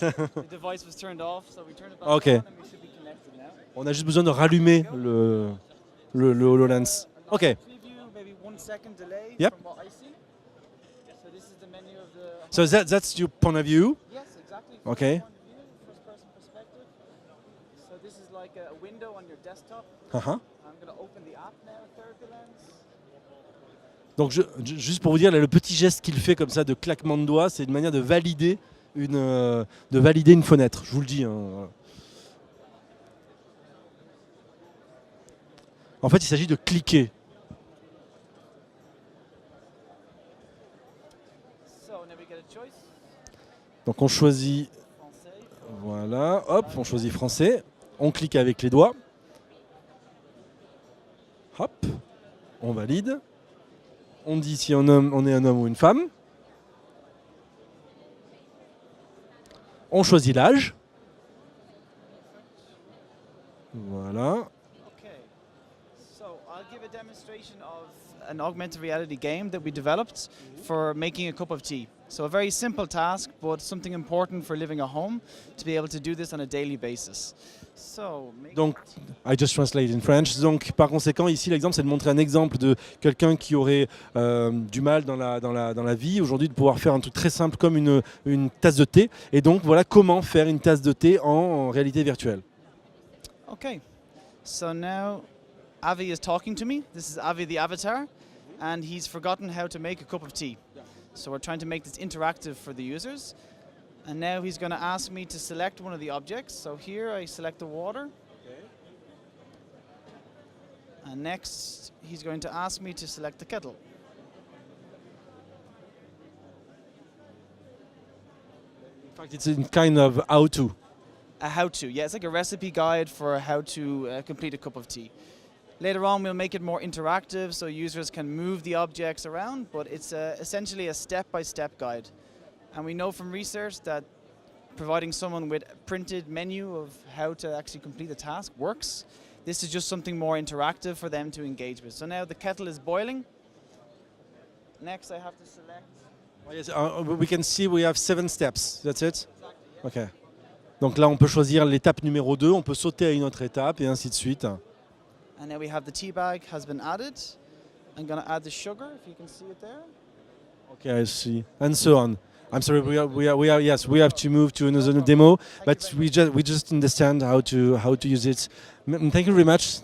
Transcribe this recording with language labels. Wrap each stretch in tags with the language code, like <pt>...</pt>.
<en>The device was turned off, so we turned it back Okay. on and we should be connected now.</en> <fr>On a juste besoin de rallumer le HoloLens.</fr> <en>Ok. Preview, maybe 1 second delay Yep. from what I see. So this is the menu of the. So that's your point of view. Yes, exactly. Okay. Point of view, first-person perspective. So this is like a window on your desktop. Uh-huh. I'm going to open the app now, Therapy Lens.</en> <fr>Donc juste pour vous dire, là, le petit geste qu'il fait comme ça de claquement de doigts, c'est une manière de valider une fenêtre. Je vous le dis. Hein. En fait, il s'agit de cliquer.</fr> <en>So now we get a choice.</en> <fr>Donc on choisit, Français. voilà, hop, on choisit français. On clique avec les doigts. Hop, on valide. On dit si on est un homme ou une femme. On choisit l'âge. Voilà.</fr> <en>Okay. So I'll give a demonstration of an augmented reality game that we developed for making a cup of tea. So a very simple task, but something important for living at home to be able to do this on a daily basis. So Donc, I just translate in French.</en> <fr>Donc, par conséquent, ici, l'exemple, c'est de montrer un exemple de quelqu'un qui aurait du mal dans la vie, aujourd'hui, de pouvoir faire un truc très simple comme une tasse de thé. Et donc, voilà comment faire une tasse de thé en réalité virtuelle.</fr> <en>Okay. So now Avi is talking to me. This is Avi the avatar, and he's forgotten how to make a cup of tea. So we're trying to make this interactive for the users. And now he's going to ask me to select one of the objects. So here I select the water. And next he's going to ask me to select the kettle. In fact, it's a kind of how-to. A how-to, yeah, it's like a recipe guide for how to complete a cup of tea. Later on we'll make it more interactive so users can move the objects around, but it's essentially a step-by-step guide. And we know from research that providing someone with a printed menu of how to actually complete the task works. This is just something more interactive for them to engage with. So now the kettle is boiling. Next I have to select. Oh, yes, we can see we have 7 steps. That's it? Ok.</en> <fr>Donc là, on peut choisir l'étape numéro 2, on peut sauter à une autre étape et ainsi de suite.</fr> <en>And now we have the tea bag has been added. I'm going to add the sugar, if you can see it there. Ok, I see. And so on. I'm sorry, yes, we have to move to another demo, but we just understand how to use it. Thank you very much.</en>